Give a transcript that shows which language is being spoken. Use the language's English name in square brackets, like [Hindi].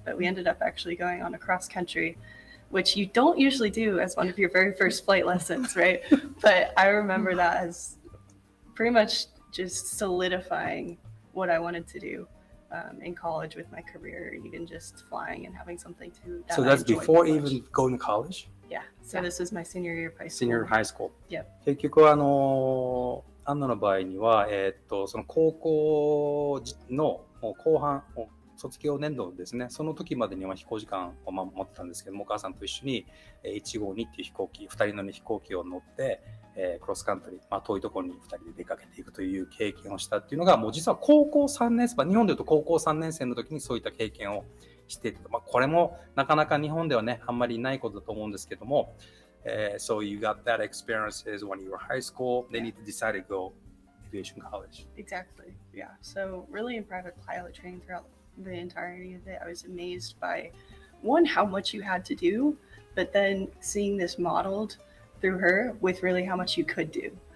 [English] But we ended up actually going on a cross country, which you don't usually do as one of your very first flight lessons, right? But I remember that as pretty much just solidifying what I wanted to do in college with my career, even just flying and having something to that So I that's enjoyed before so much. even going to college? Yeah. So this was my senior year of high school. Senior high school. Yep. [Japanese] 結局アンナの場合には、その高校の後半、卒業年度ですね、その時までには飛行時間を持ってたんですけども、お母さんと一緒に152っていう飛行機、2人乗り飛行機を乗って、クロスカントリー、遠いところに2人で出かけていくという経験をしたっていうのが、もう実は高校3年生、日本でいうと高校3年生の時にそういった経験をしていた。これもなかなか日本ではね、あんまりないことだと思うんですけども、 [English] so you got that experiences when you were high school, then you decided to go aviation college. Exactly. Yeah. So really in private pilot training throughout the entirety of it, I was amazed by one, how much you had to do, but then seeing this modeled through her with really how much you could do.